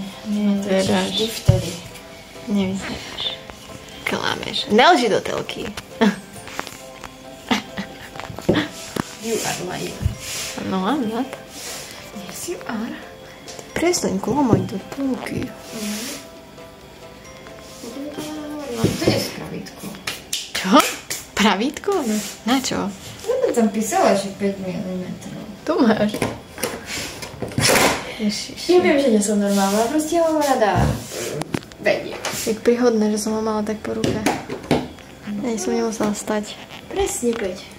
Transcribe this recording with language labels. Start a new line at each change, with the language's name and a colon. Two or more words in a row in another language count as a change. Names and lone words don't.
Slovak: Nevyzeráš. Vždy vtedy. Nevyzeráš. Klameš. Nelži do telky.
English: You are lying. No, I'm not. Yes, you are.
Slovak: Prestaň klamať do telky. No, to je pravítko. Čo? Pravítko? Na čo? Ja tam písala, že 5 mm. Tu máš. Ježiš. Ja viem, že nie som normálna, proste ho rada vedie. Jak príhodné, že som ho mala tak po ruke. Ja som nemusela stať. Presne 5.